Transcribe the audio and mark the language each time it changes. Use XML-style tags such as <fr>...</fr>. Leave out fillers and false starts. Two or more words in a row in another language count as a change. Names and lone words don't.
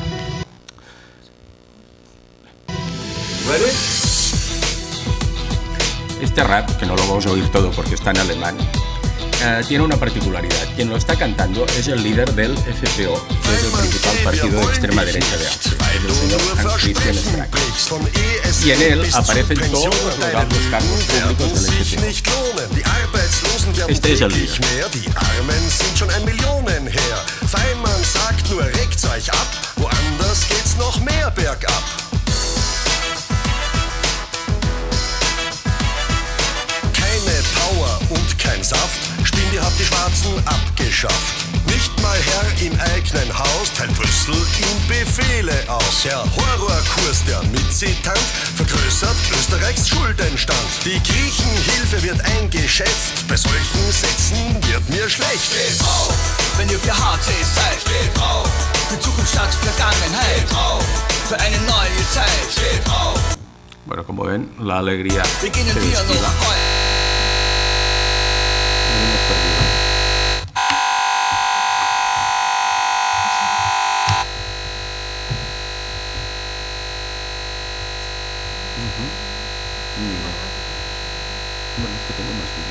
<es>Este rap, que no lo vamos a oír todo porque está en alemán, tiene una particularidad. Quien lo está cantando es el líder del FPO, que es el principal partido de extrema derecha de Austria, el señor Hans-Christian Strache. Y en él aparecen todos los altos cargos públicos del FPO. Este es el líder.</es> <de>Feinmann sagt nur, regt's euch ab, woanders geht's noch mehr bergab. Keine Power und kein Saft, Stindi hat die Schwarzen abgeschafft. Nicht mal Herr im eigenen Haus teilt Brüssel ihm Befehle aus. Der Horrorkurs der Mitzitant vergrößert Österreichs Schuldenstand. Die Griechenhilfe wird ein Geschäft, bei solchen Sätzen wird mir schlecht. Steht auf, wenn ihr für HC seid. Steht auf, für Zukunft statt Vergangenheit. Steht auf, für eine neue Zeit. Steht auf.</de> <es>Bueno, como ven, la alegría se</es> <de>Beginnen wir</de> <es>destila.</es> <de>noch heute.</de> <es>Lo hemos perdido. Bueno, es que tengo más vídeo.</es>